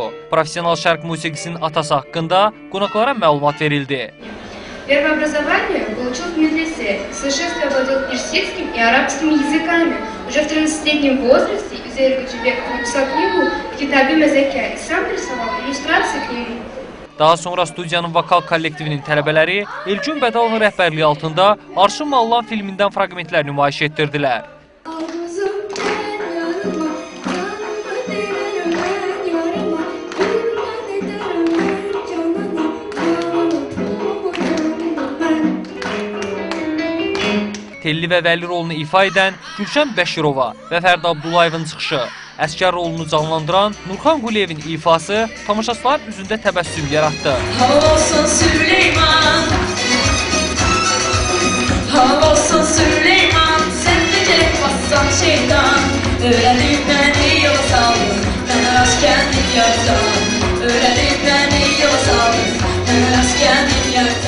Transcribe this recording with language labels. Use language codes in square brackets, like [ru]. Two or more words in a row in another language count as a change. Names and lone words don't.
[az] Profesional şərq musiqisinin atası haqqında qonaqlara məlumat verildi. [ru] Первое образование получил в медресе, в совершенстве овладел персидским и арабскими языками. Уже в 13-летнем возрасте Üzeyir Hacıbəyov написал книгу «Китаби Мазакя» и сам рисовал иллюстрации к нему. [az] Daha sonra studiyanın vokal kollektivinin tələbələri Elgün Bədəlovun rəhbərliyi altında Arşın Mallan filmindən fraqmentlər nümayiş etdirdilər. Telli və Vəli rolunu ifa edən Gülşən Bəşirova və Fərdi Abdullayevin çıxışı, əskər rolunu canlandıran Nurxan Quliyevin ifası tamaşaçıların üzündə təbəssüm yaratdı. [tr] Hava olsun Süleyman, hava olsun Süleyman, sen de bassan şeytan, öğrenip beni yola saldın, ben askerlik yaptan, öğrenip beni yola saldın, ben askerlik yaptan.